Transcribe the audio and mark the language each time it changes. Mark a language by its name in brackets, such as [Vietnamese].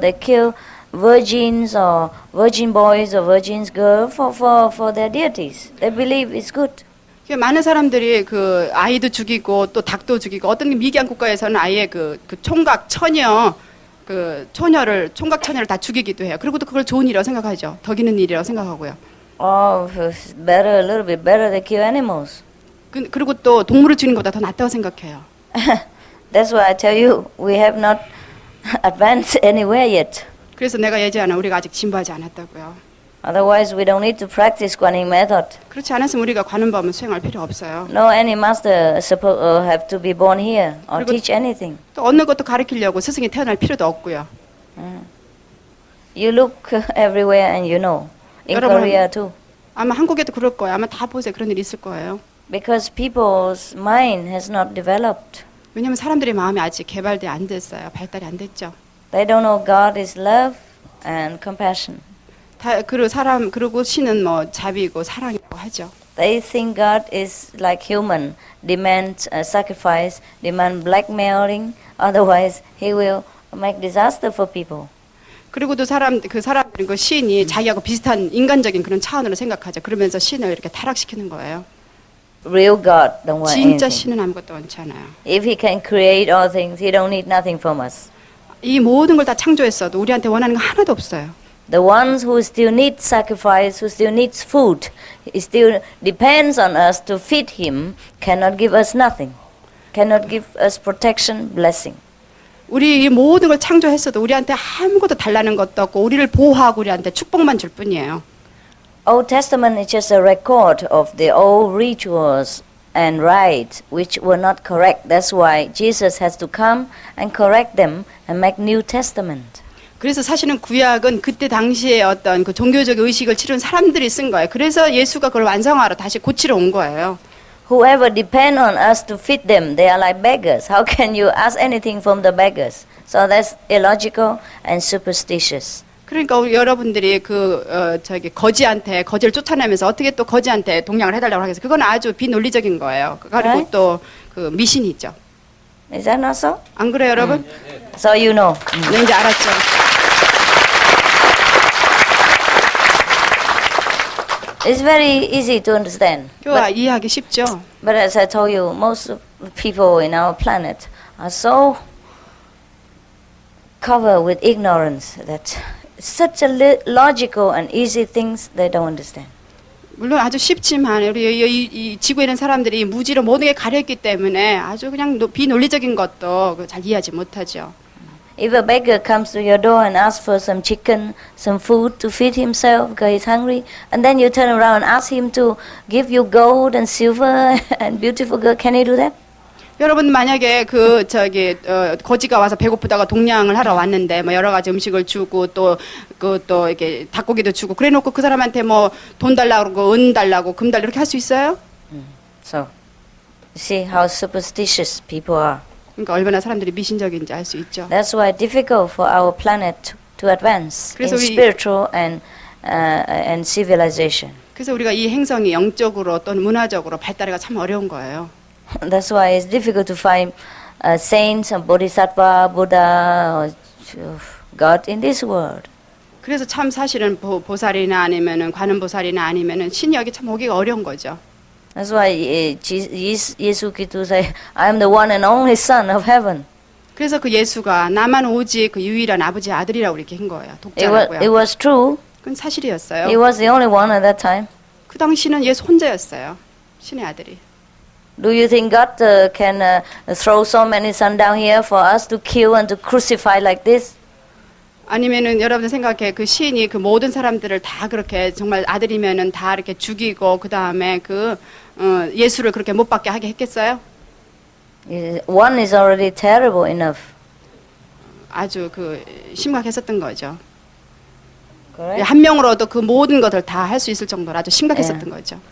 [English] They kill virgins or virgin boys or virgin girls for their deities. They believe it's good. [Korean] 많은 사람들이 그 아이도 죽이고 또 닭도 죽이고 어떤 미개한 국가에서는 아예 그 총각 처녀 총각 처녀를 다 죽이기도 해요. 그리고 또 그걸 좋은 일이라고 생각하죠. 덕 있는 일이라고 생각하고요. [English] Oh, a little bit better to kill animals. [Korean] 그리고 또 동물을 죽이는 것보다 더 낫다고 생각해요. [English] That's why I tell you, we have not advanced anywhere yet. [Korean] 그래서 내가 얘기하는 우리가 아직 진보하지 않았다고요. [English] Otherwise, we don't need to practice Guanyin method. [Korean] 그렇지 않았으면 우리가 관음법은 수행할 필요 없어요. [English] No, any master have to be born here or teach anything. [Korean] 또 어느 것도 가르치려고 스승이 태어날 필요도 없고요. [English] You look everywhere and you know. In Korea too. [Korean] 아마 한국에도 그럴 거예요. 아마 다 보세요. 그런 일이 있을 거예요. [English] Because people's mind has not developed. [Korean] 왜냐하면 사람들의 마음이 아직 개발돼 안 됐어요. 발달이 안 됐죠. [English] They don't know God is love and compassion. [Korean] 그리고 신은 뭐 자비고 사랑이라고 하죠. [English] They think God is like human, demand sacrifice, demand blackmailing. Otherwise, He will make disaster for people. [Korean] 그리고도 사람들은 그 신이 자기하고 비슷한 인간적인 그런 차원으로 생각하죠. 그러면서 신을 이렇게 타락시키는 거예요. [English] Real God don't want [Korean] 진짜 [English] anything. [Korean] 신은 아무것도 원치 않아요. [English] If He can create all things, He don't need nothing from us. [Korean] 이 모든 걸 다 창조했어도 우리한테 원하는 거 하나도 없어요. [English] The ones who still need sacrifice, who still needs food, he still depends on us to feed him, cannot give us nothing, cannot give us protection, blessing. [Korean] 우리 이 모든 걸 창조했어도 우리한테 아무것도 달라는 것도 없고 우리를 보호하고 우리한테 축복만 줄 뿐이에요. [English] Old Testament is just a record of the old rituals and rites which were not correct. That's why Jesus has to come and correct them and make New Testament. [Korean] 그래서 사실은 구약은 그때 당시에 어떤 그 종교적 의식을 치른 사람들이 쓴 거예요. 그래서 예수가 그걸 완성하러 다시 고치러 온 거예요. [English] Whoever depend on us to feed them, they are like beggars. How can you ask anything from the beggars? So that's illogical and superstitious. [Korean] 그러니까 우리 여러분들이 거지한테 거지를 쫓아내면서 어떻게 또 거지한테 동양을 해달라고 하겠어요. 그건 아주 비논리적인 거예요. 그리고 또 그 미신이죠. [English] Is that not so? [Korean] 안 그래요, 여러분? [English] So you know. [Korean] 네, 이제 알았죠. [English] It's very easy to understand. [Korean] 이해하기 쉽죠. [English] But as I told you, most of the people in our planet are so covered with ignorance that such a logical and easy things they don't understand. [Korean] 물론 아주 쉽지만 우리 이 지구에 있는 사람들이 무지로 모든 게 가려있기 때문에 아주 그냥 비논리적인 것도 잘 이해하지 못하죠. [English] If a beggar comes to your door and asks for some chicken, some food to feed himself because he's hungry, and then you turn around and ask him to give you gold and silver and beautiful girl, can he do that? [Korean] 여러분 만약에 거지가 와서 배고프다가 동냥을 하러 왔는데 뭐 여러 가지 음식을 주고 또 이렇게 닭고기도 주고 그래놓고 그 사람한테 뭐 돈 달라고 그러고 은 달라고 금 달라고 이렇게 할 수 있어요? [English] So, see how superstitious people are. [Korean] 그러니까 얼마나 사람들이 미신적인지 알 수 있죠. [English] That's why it's difficult for our planet to advance in [Korean] 그래서 우리- [English] spiritual and civilization. [Korean] 그래서 우리가 이 행성이 영적으로 또는 문화적으로 발달하기가 참 어려운 거예요. [English] That's why it's difficult to find saints, bodhisattva, Buddha, or God in this world. [Korean] 그래서 참 사실은 보살이나 아니면은 관음보살이나 아니면은 신이 여기 참 오기가 어려운 거죠. [English] That's why 예수 그리스도 say, I am the one and only Son of Heaven. [Korean] 그래서 그 예수가 나만 오직 그 유일한 아버지의 아들이라고 이렇게 한 거예요. [English] It [Korean] 독자라고요. [English] was true. [Korean] 그건 사실이었어요. [English] He was the only one at that time. [Korean] 그 당시는 예수 혼자였어요. 신의 아들이. [English] Do you think God can throw so many sons down here for us to kill and to crucify like this? [Korean] 아니면은 여러분들 생각해 그 시인이 그 모든 사람들을 다 그렇게 정말 아들이면은 다 이렇게 죽이고 그 다음에 그 예수를 그렇게 못 받게 하게 했겠어요? [English] One is already terrible enough. [Korean] 아주 그 심각했었던 거죠. [English] Correct? [Korean] 한 명으로도 그 모든 것을 다 할 수 있을 정도로 아주 심각했었던 거죠.